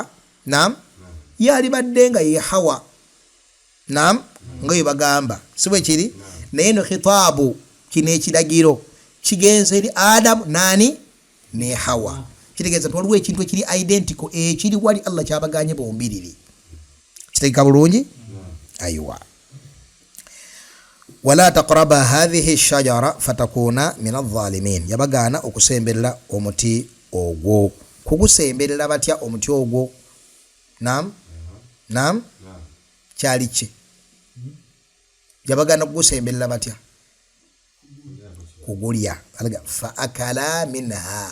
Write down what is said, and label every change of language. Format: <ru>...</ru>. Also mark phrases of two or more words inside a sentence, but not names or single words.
<lg>Naam. Yali badde nga ye Hawa. Naam. Nga bwe bagamba si bwe kiri. Naye eno khitaabu kino ekiragiro kigenze eri Adamu nani? Ne Hawa. Kitegeeza waliwo ekintu ekiri identical ekiri wali Allah kyabaganye bombiriri. Kitegeka bulungi? Aywa.</lg> <ar>ولا تقربا هذه الشجرة فتكونا من الظالمين.</ar> <lg>Yabagana okusemberera omuti ogwo. Kugusemberera batya omuti ogwo? Naam. Naam. Kyali ki? Yabagana kugusemberera batya? Kugulya. Alaga</lg> <ar>فأكلا منها.</ar>